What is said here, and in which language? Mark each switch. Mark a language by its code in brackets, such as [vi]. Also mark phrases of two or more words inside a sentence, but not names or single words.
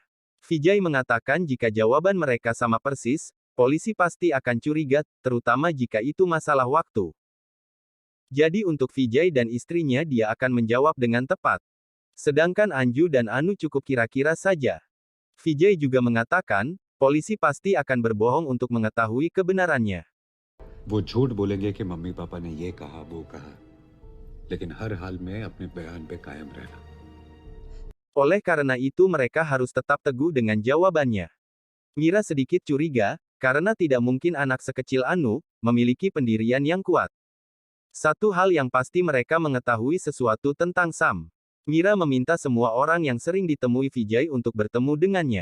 [id] Vijay mengatakan jika jawaban mereka sama persis, polisi pasti akan curiga, terutama jika itu masalah waktu. Jadi untuk Vijay dan istrinya dia akan menjawab dengan tepat. Sedangkan Anju dan Anu cukup kira-kira saja. Vijay juga mengatakan, polisi pasti akan berbohong untuk mengetahui kebenarannya. [hi] वो झूठ बोलेंगे कि मम्मी पापा ने ये कहा वो कहा, लेकिन हर हाल में अपने बयान पे कायम रहना। [id] Oleh karena itu mereka harus tetap teguh dengan jawabannya. Mira sedikit curiga, karena tidak mungkin anak sekecil Anu, memiliki pendirian yang kuat. Satu hal yang pasti mereka mengetahui sesuatu tentang Sam. Mira meminta semua orang yang sering ditemui Vijay untuk bertemu dengannya.